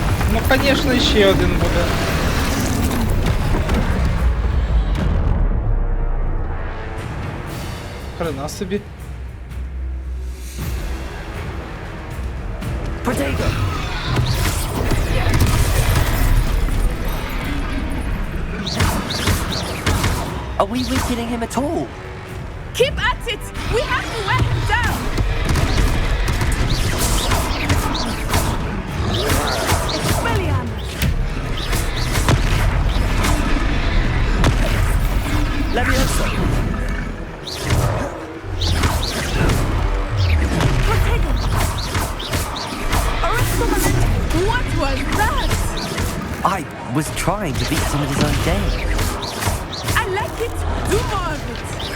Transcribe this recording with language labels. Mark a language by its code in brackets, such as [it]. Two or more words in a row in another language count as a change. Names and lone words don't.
[uk] Ну, звісно, ще один буде. Хрена собі. [en] Potato! Are we weakening him at all? Keep at it! We have to wear him down! Expelliarmus! Leviosa! Potato! What was that? I was trying to beat somebody's own game. I like it. Do more of it.